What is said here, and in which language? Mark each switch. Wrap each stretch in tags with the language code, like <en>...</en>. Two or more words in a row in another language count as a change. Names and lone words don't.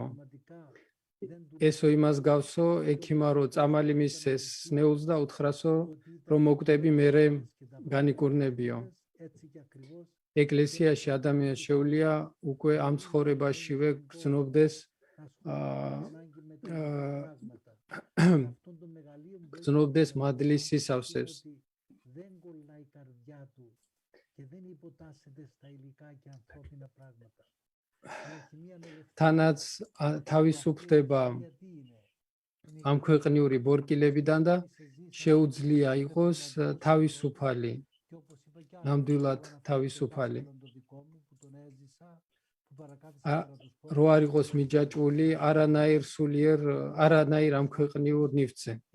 <ka>ესო იმას გავსო, ექიმა რო წამალი მისცეს ნეულს და უთხრასო, რომ მოკვდები მერე განიკურნებიო. ეკლესიაში ადამიანს შეუძლია უკვე ამ ცხოვრებაშივე გრძნობდეს გრძნობდეს მადლის სისავსებს.</ka> <el>δεν κολλάει η καρδιά του και δεν υποτάσσεται στα υλικά και ανθρώπινα πράγματα.</el> <ka>თანაც თავისუფლდება ამ ქვეყნიური ბორკილებიდან და შეუძლია იყოს თავისუფალი, ნამდვილად თავისუფალი. რო არ იყოს მიჯაჭვული არანაირ სულიერ, არანაირ ამ ქვეყნიურ ნივთზე.</ka>